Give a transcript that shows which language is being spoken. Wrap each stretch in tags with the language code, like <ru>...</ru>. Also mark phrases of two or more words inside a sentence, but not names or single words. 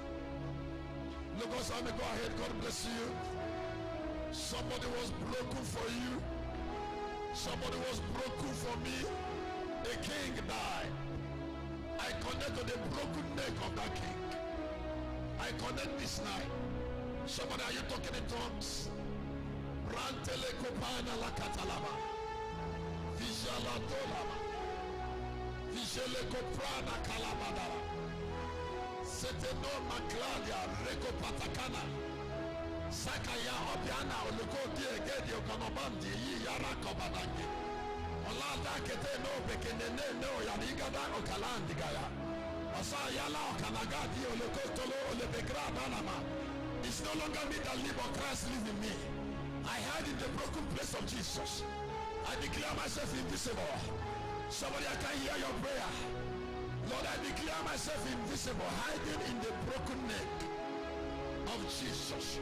<en>Look, I may go ahead. God bless you. Somebody was broken for you. Somebody was broken for me. A king died. I connect to the broken neck of that king. I connect this night. Somebody, are you talking in tongues? Rantele kopana la katalaba. Vijala dolaba. Vijele koprana kalabadala. Seteno makladia reko patakana. Sakaya obiana oloko diegedi okanobandi yi yara kobadangi. Olada kete no bekenene no yanigada okalandi gaya. Osa yala okanagadi oloko tolo olebegra banama. It's no longer me that live, but Christ live in me. I hide in the broken place of Jesus. I declare myself invisible. Somebody, I can hear your prayer. Lord, I declare myself invisible, hiding in the broken neck of Jesus.</en>